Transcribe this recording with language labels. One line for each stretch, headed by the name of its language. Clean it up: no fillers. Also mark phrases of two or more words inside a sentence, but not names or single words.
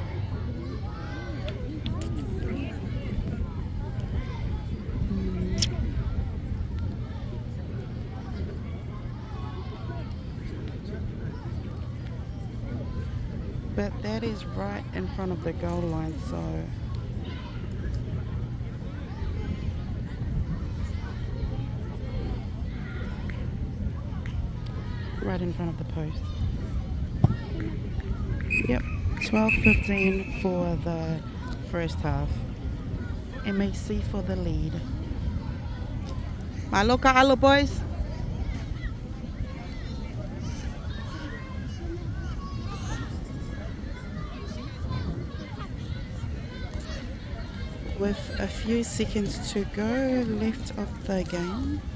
English: But that is right in front of the goal line, so right in front of the post. Yep, 12-15 for the first half. M.A.C for the lead.
Samoan: Malo ka alo,
English: boys. With a few seconds to go left of the game.